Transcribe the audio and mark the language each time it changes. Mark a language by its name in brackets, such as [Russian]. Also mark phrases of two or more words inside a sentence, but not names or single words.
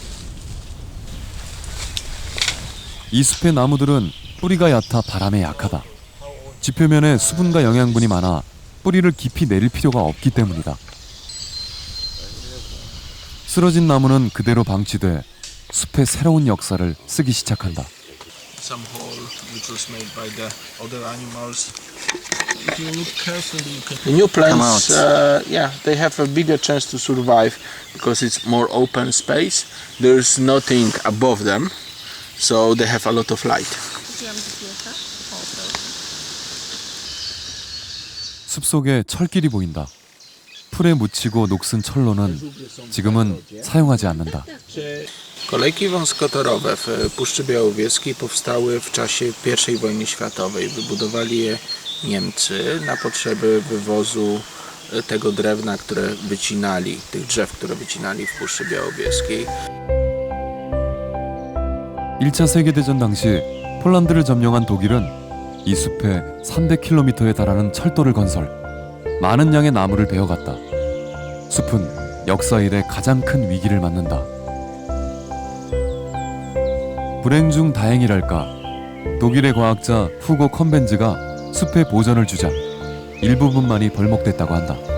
[Korean] 이 숲의 나무들은 뿌리가 얕아 바람에 약하다. 지표면에 수분과 영양분이 많아 뿌리를 깊이 내릴 필요가 없기 때문이다. 쓰러진 나무는 그대로 방치돼 숲의 새로운 역사를 쓰기 시작한다. [English] Some hole which was made by the other animals. If you look carefully, you can... The new plants, they have a bigger chance to survive because it's more open space. There's nothing above them, so they have a lot of light. [Korean] 숲속에 철길이 보인다. 풀에 묻히고 녹슨 철로는 지금은 사용하지 않는다. [Polish] Kolejki wąskotorowe w Puszczy Białowieskiej powstały w czasie I wojny światowej. Wybudowali je Niemcy na potrzeby wywozu tego drewna, które wycinali, tych drzew, które wycinali w Puszczy Białowieskiej. [Korean] 1차 세계대전 당시 폴란드를 점령한 독일은 이 숲에 300km에 달하는 철도를 건설, 많은 양의 나무를 베어갔다. 숲은 역사 이래 가장 큰 위기를 맞는다. 불행 중 다행이랄까, 독일의 과학자 후고 컴벤즈가 숲의 보전을 주자 일부분만이 벌목됐다고 한다.